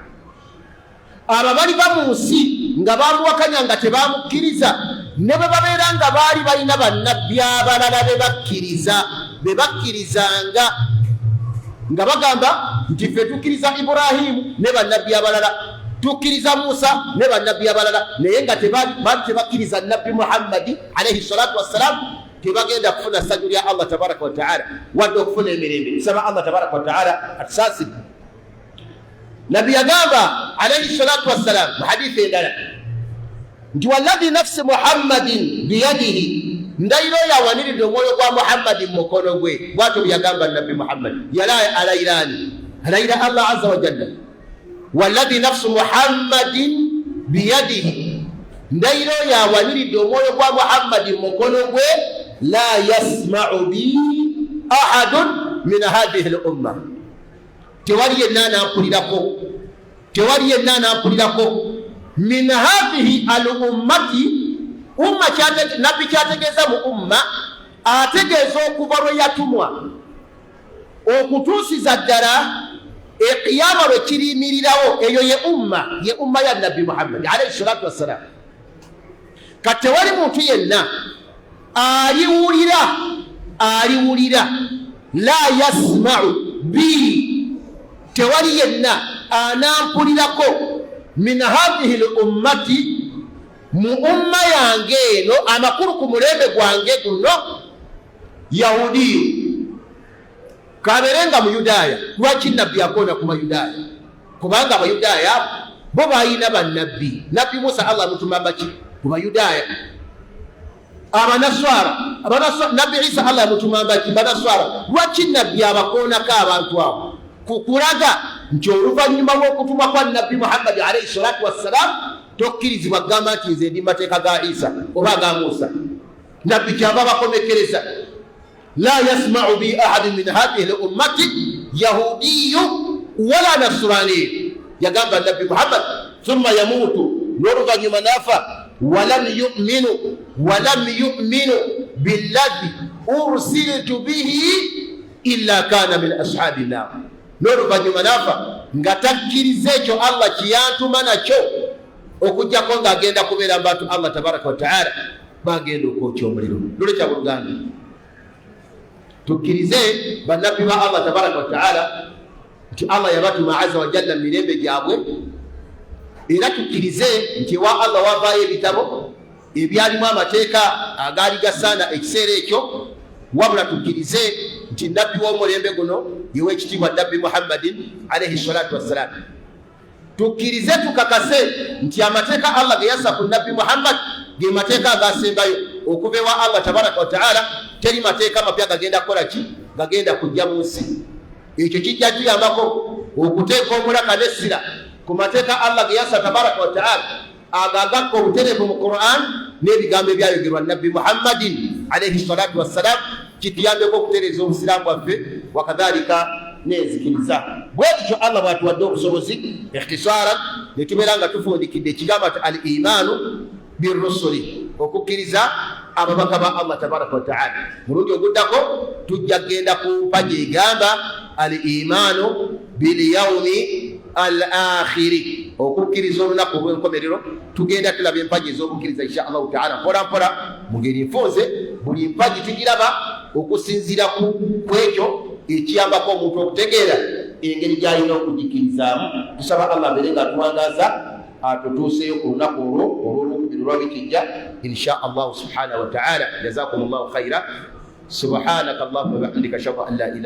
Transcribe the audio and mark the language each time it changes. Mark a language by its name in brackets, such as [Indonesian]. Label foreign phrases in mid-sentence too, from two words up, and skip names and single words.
[Ganda] abo bali bamu nsi nga bamuwakanya nga tebamukkiriza ne bwe babeera nga baali balina bannabbi abalala be bakkirizanga nga bagamba nti ffe tukkiriza Iburahimu ne bannabbi abalala tukkiriza Musa ne bannabbi abalala naye nga tebakkiriza nabbi Muhammadi [Arabic] عليه الصلاة والسلام [Ganda] tebagenda kufuna ssanyu lya Allah [Arabic] تبارك وتعالى [Ganda] wadde okufuna emirembe. Tusaba Allah [Arabic] تبارك وتعالى [Ganda] atusaasire. Nabbi yagamba [Arabic] عليه الصلاة والسلام [Ganda] mu hadithi endala nti [Arabic] والذي نفس محمد بيده, [Ganda] ndayiro yawaniridde omwoyo gwa Muhammadi mu mukono gwe. Bwatyo byagamba nabbi Muhammad alayira Allah [Arabic] عز وجل, والذي نفس محمد بيده, [Ganda] ndayiro yawaniridde omwoyo gwa Muhammadi mu mukono gwe, [Arabic] لا يسمع بي أحد من هذه الأمة, [Ganda] tewali yenna anampulirako [Arabic] من هذه الأمة, [Ganda] umma nabbi kyategeeza mu umma ategeeza okuva lwe yatumwa okutuusiza ddala ekiyama lwe kiriyimirirawo. Eyo ye umma ya nabbi Muhammad [Arabic] عليه الصلاة والسلام. [Ganda] Kati tewali muntu yenna aliwulira [Arabic] لا يسمع بي, [Ganda] tewali yenna anampulirako [Arabic] من هذه الأمة, [Ganda] mu umma yange eno, amakulu ku mulembe gwange guno, yahudiyo kaberenga mu Yudaaya. Lwaki nabbi akoona ku Bayudaaya? Kubanga Abayudaaya bo balina bannabbi. Nabbi Musa Allah amutuma baki ku Bayudaaya. Abanaswara nabbi Isa Allah amutuma baki Banaswara. Lwaki nabbi abakoonako abantu abo? Kukulaga nti oluvannyuma lw'okutuma kwa nabbi Muhammad [Arabic] عليه الصلاة والسلام [Ganda] tokkirizibwa kugamba nti nze ndi mateeka ga Isa oba ga Musa. Nabbi kyava bakomekereza, [Arabic] لا يسمع بي أحد من هذه الأمة يهودي ولا نصراني. [Ganda] Yagamba nabbi Muhammad [Arabic] ثم يموت, [Ganda] n'oluvannyuma nafa, [Arabic] ولم يؤمن بالذي أرسلت به إلا كان من أصحاب النار. [Ganda] N'oluvannyuma nafa nga takkiriza ekyo Allah kyeyantuma nakyo, okujjako ng'agenda kubeera bantu Allah [Arabic] تبارك وتعالى [Ganda] bagenda okwokya omuliro. Lolekya buluganda tukkirize bannabbi ba Allah [Arabic] تبارك وتعالى [Ganda] nti Allah yabatuma [Arabic] عز وجل [Ganda] mu mirembe gyabwe, era tukkirize nti wa Allah wavaayo ebitabo ebyalimu amateeka agaali gasaana ekiseera ekyo, wabula tukkirize nti nabbi w'omulembe guno yewe ekitiibwa nabbi Muhammadin [Arabic] عليه الصلاة والسلام. [Ganda] Tukkirize tukakase nti amateeka Allah ge yassa ku nabbi Muhammad ge mateeka agasembayo okuva ewa Allah [Arabic] تبارك وتعالى. [Ganda] Teri mateeka mapya gagenda kukola ki, gagenda kujja mu nsi. Ekyo kijja tuyambako okuteeka omulaka n'essira ku mateeka Allah ge yassa [Arabic] تبارك وتعالى [Ganda] agagakka obutereevu mu Quran n'ebigambo ebyayogerwa nabbi Muhammadin [Arabic] عليه الصلاة والسلام. [Ganda] Kituyambeko okutereeza obusiraamu bwaffe, wakadhalika n'enzikiriza. Bwekityo Allah bwatuwadde obusobozi ikhtisaran ne tubeera nga tufundikidde ekigambo ati [Arabic] الإيمان بالرسل, [Ganda] okukkiriza ababaka ba Allah [Arabic] تبارك وتعالى. [Ganda] Mulundi oguddako tujja kgenda ku mpaji egamba [Arabic] الإيمان باليوم الآخر, [Ganda] okukkiriza olunaku olw'enkomerero. Tugenda tulaba empaji ez'okukkiriza [Arabic] إن شاء الله تعالى [Ganda] mpola mpola mu ngeri nfunze. Buli mpaji tugiraba okusinziira ku ekyo ekiyambako omuntu okutegeera engeri gy'alina okugikirizaamu. Tusaba Allah abeere nga atuwangaza atutuuseyo ku lunaku olw'olwokubiri olwabikijja [Arabic] إن شاء الله سبحانه وتعالى. جزاكم الله خيرا. سبحانك اللهم وبحمدك أشهد أن لا إله